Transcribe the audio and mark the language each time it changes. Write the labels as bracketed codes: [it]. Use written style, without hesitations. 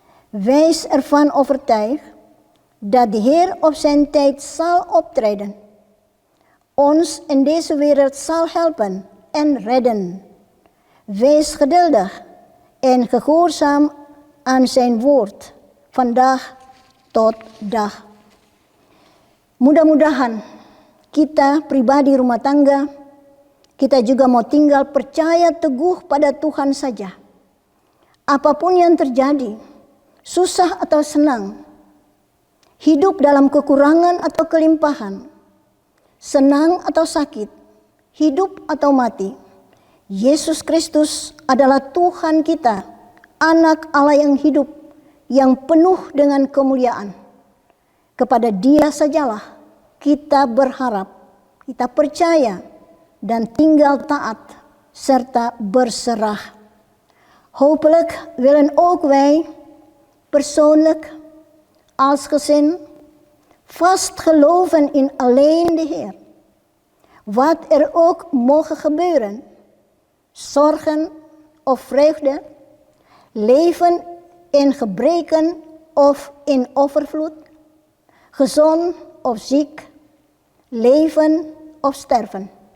[nl] Wees ervan overtuigd dat de Heer op zijn tijd zal optreden. Ons in deze wereld zal helpen en redden. Wees geduldig en gehoorzaam aan zijn woord, vandaag tot dag. [id] Mudah-mudahan kita pribadi rumah tangga, kita juga mau tinggal percaya teguh pada Tuhan saja. Apapun yang terjadi, susah atau senang, hidup dalam kekurangan atau kelimpahan, senang atau sakit, hidup atau mati, Yesus Kristus adalah Tuhan kita, anak Allah yang hidup, yang penuh dengan kemuliaan. Kepada Dia sajalah kita berharap, kita percaya, dan tinggal taat serta berserah. [nl] Hopelijk willen ook wij persoonlijk als gezin vast geloven in alleen de Heer. Wat er ook mogen gebeuren, zorgen of vreugde, leven in gebreken of in overvloed, gezond of ziek, leven of sterven.